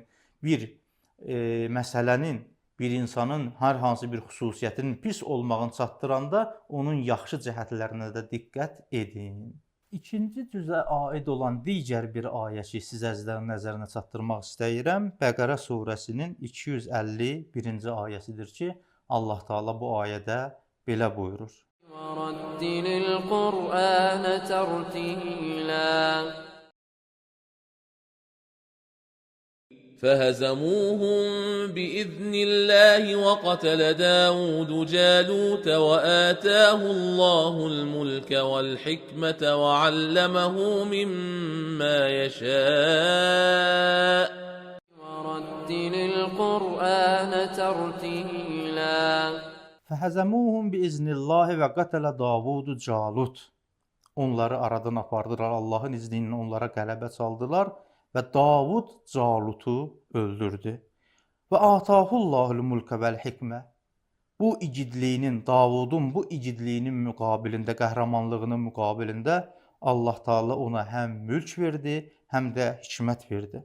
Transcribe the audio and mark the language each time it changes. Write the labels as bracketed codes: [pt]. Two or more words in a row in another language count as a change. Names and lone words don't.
[az] Bir məsələnin, bir insanın hər hansı bir xüsusiyyətinin pis olmağını çatdıranda onun yaxşı cəhətlərinə də diqqət edin. İkinci cüzə aid olan digər bir ayə ki, sizə nəzərinə çatdırmaq istəyirəm. Bəqərə surəsinin 251-ci ayəsidir ki, Allah Taala bu ayədə belə buyurur. [ar] وَرَتِّلِ الْقُرْآنَ تَرْتِيلًا فهزموهم بإذن الله وقتل داود جالوت وآتاه الله الملك والحكمة وعلمه مما يشاء وَرَتِّلِ الْقُرْآنَ تَرْتِيلًا فهزموهم بإذن الله وقتل داود جالوت. [az] Onları aradan apardılar, Allahın izni ilə onlara qələbə çaldılar və Davud Calutu öldürdü. [ar] وآتاه الله الملك والحكمة. [az] Bu igidliyinin, Davudun bu igidliyinin müqabilində, qəhrəmanlığının müqabilində Allah Taala ona həm mülk verdi, həm də hikmət verdi.